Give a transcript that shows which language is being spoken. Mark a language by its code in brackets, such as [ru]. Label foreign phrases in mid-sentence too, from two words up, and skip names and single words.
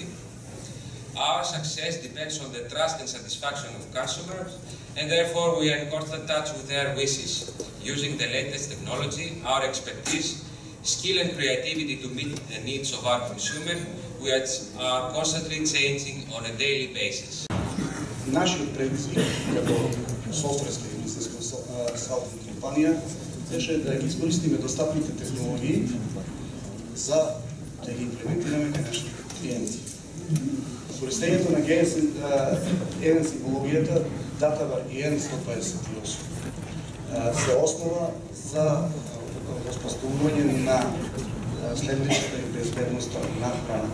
[en] Our success depends on the trust and satisfaction of customers, and therefore we are in constant touch with their wishes, using the latest technology, our expertise, skill and creativity to meet the needs of our consumer, which are constantly changing on a daily basis. [mk] Нашиот предизвик како софтверска и бизнеска компанија беше да ги искористиме достапните технологии за да ги имплементираме кај нашите клиенти. Користењето на G1 символогијата DataBar и N128 се основа за воспоставување на следващата и безбедноста на храната.